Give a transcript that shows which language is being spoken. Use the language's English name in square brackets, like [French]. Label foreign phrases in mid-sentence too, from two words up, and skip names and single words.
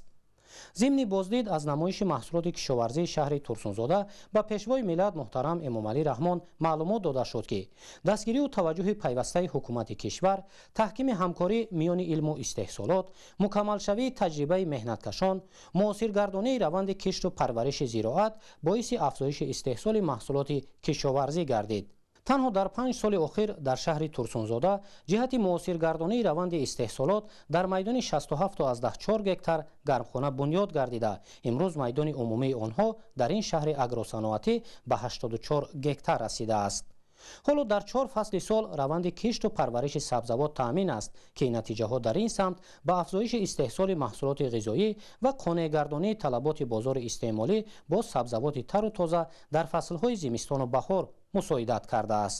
[Tajik] зимни боздид аз намоиши маҳсулоти кишоварзии шаҳри турсунзода ба пешвои миллат муҳтарам эмомалӣ раҳмон маълумот дода шуд ки дастгирию таваҷҷӯҳи пайвастаи ҳукумати кишвар, таҳкими ҳамкорӣ миёни илму истеҳсолот, мукаммалшавии таҷрибаи меҳнаткашон, муосиргардонии раванди кишту парвариши зироат боиси афзоиши истеҳсоли маҳсулоти кишоварзӣ гардид. تنها در 5 سال اخیر در شهر ترسونزاده جهت موثرگردانی روند استحصالات در میدان 67.4 گکتار گرمخانه بنیاد گردیده. امروز میدان عمومی آنها در این شهر اگروصنعتی به 84 گکتار رسیده است. حالا در 4 فصل سال روند کشت و پرورش سبزوات تامین است که نتیجه ها در این سمت به افزایش استحصال محصولات غذایی و قانع‌گردانی طلبات بازار استعمالی با سبزوات تر و تازه در فصل‌های زمستان و بهار مساعدت کرده است.